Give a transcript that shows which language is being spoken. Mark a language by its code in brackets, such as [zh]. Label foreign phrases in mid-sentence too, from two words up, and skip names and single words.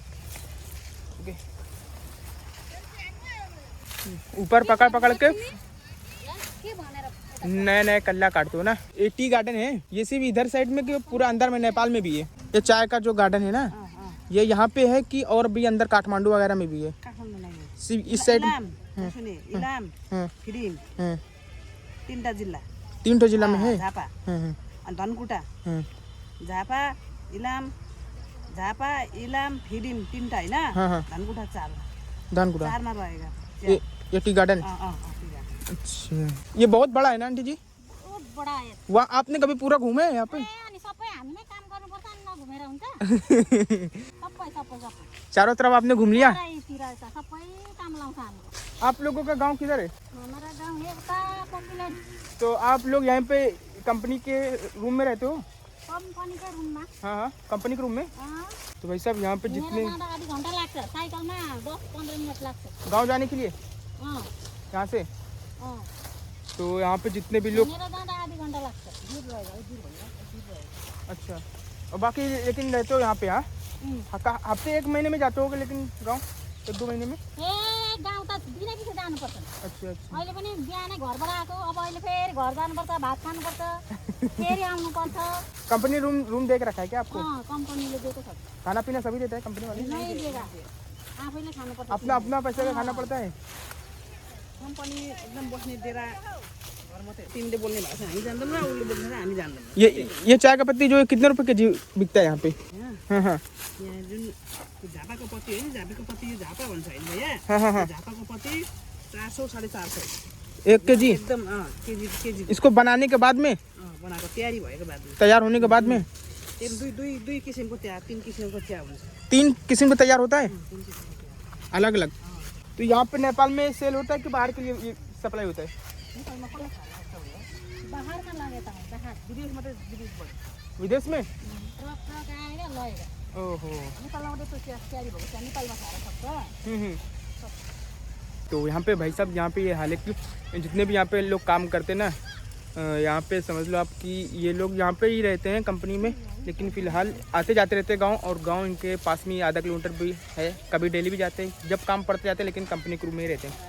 [hi] ओके, ऊपर पकड़ पकड़ के नए नए कल्ला काटते हो ना। ये [en] tea garden [hi] है, ये सिर्फ इधर साइड में कि पूरा अंदर में नेपाल में भी है? ये चाय का जो गार्डन है ना, ये यहाँ पे है कि और भी अंदर काठमांडू वगैरह में भी है? काठमाडौँ नहीं है। सिर्फ इस साइड? सुनिए, [ne] इलाम, फिरिम, 3टा जिल्ला। [hi] 3 जिला में है? [ne] झापा, अनि धनकुटा, झापा, इलाम, फिरिम 3टा होइन, धनकुटा 4। धनकुटा [hi] 4 मा रहेगा। ये [en] tea garden? [hi] अच्छा, ये बहुत बड़ा है ना आंटी जी? बहुत बड़ा है। वहाँ आपने कभी पूरा घूमे है यहाँ पे? [ne] अनि सबै हामीले काम गर्नुपर्छ नि, नघुमेर हुन्छ? सबै। [hi] चारों तरफ आपने घूम लिया? [ne] यहीँतिर छ, सबै काम लाउँछ हामी। [hi] आप लोगों का गांव किधर है? हमारा गाउँ है उता पपुलर तो आप लोग यहाँ पे कंपनी के रूम में रहते हो? [ne] कम्पनीको रुममा। [hi] हाँ हाँ, कंपनी के रूम में। तो भाई साहब यहाँ पे जितने [ne] जाँदा आधी घन्टा लाग्छ, साइकलमा 10-15 मिनट लाग्छ। [hi] गांव जाने के लिए अँ यहाँ से? अँ तो यहाँ पे जितने भी लोग, [ne] हिँडेर जाँदा आधी घन्टा लाग्छ। दूर भयो। [hi] अच्छा। और बाकी लेकिन रहते हो यहाँ पे? हाँ, हफ्ते 1 महीने में जाते होगे लेकिन गाँव 1-2 महीने में? [ne] ए गाउँ त दिनै पछि जानुपर्छ। [hi] अच्छा अच्छा। [ne] अहिले पनि बिहानै घरबाट आएको, अब अहिले फेरि घर जानुपर्छ, भात खानुपर्छ, फेरि आउनुपर्छ। [hi] कंपनी रूम देख रखा है क्या आपको? [ne] कम्पनीले दिएको छ। [hi] खाना पीना सभी देता है कंपनी वाले? नहीं दिएगा, [ne] आफैले खानुपर्छ। [hi] अपना अपना पैसे का खाना पड़ता है? [ne] कम्पनी एकदम बस्ने डेरा घर मात्रै। तिमीले बोल्ने भाषा हामी जान्दैनौँ, उसले बोल्ने भाषा हामी जान्दैनौँ। [hi] ये चाय का पत्ती जो है कितने रुपए केजी बिकता है यहाँ पे? हाँ हाँ [ne] यहाँ जुन झापाको पत्ती होइन, झापाको पत्ती यो झापा भन्छ होइन भैया? [hi] हाँ हाँ हाँ। [ne] झापाको पत्ती 400-450 [hi] 1 केजी? [ne] एकदम केजी [hi] इसको बनाने के बाद में, [ne] बनाएको तयारी भएको बादमा [hi] तैयार होने के बाद में [ne] दुई किसिमको चिया, 3 किसिमको चिया हुन्छ। [hi] 3 किस्म का तैयार होता है [ne] 3 किसिमको चिया। [hi] अलग अलग? तो यहाँ पे नेपाल में सेल होता है कि बाहर के लिए ये सप्लाई होता है? [ne] नेपालमा कसलाई खाना छ भैया? बाहिरमा लगेता है, बाहिर विदेश मात्रै, विदेशबाट। [hi] विदेश में? [ne] ट्रक आएर लगेर। ओहो। नेपालमा मात्रै त्यो चिया तयारी भएको चिया नेपालमा खाएर सक्छ। [hi] तो यहाँ पे भाई साहब, यहाँ पे ये हाल है कि जितने भी यहाँ पे लोग काम करते हैं ना, यहाँ पे समझ लो आप कि ये लोग यहाँ पे ही रहते हैं कंपनी में, लेकिन फ़िलहाल आते जाते रहते हैं गांव, और गांव इनके पास में आधा किलोमीटर भी है। कभी डेली भी जाते हैं जब काम पड़ते जाते हैं, लेकिन कंपनी के रूम में ही रहते हैं।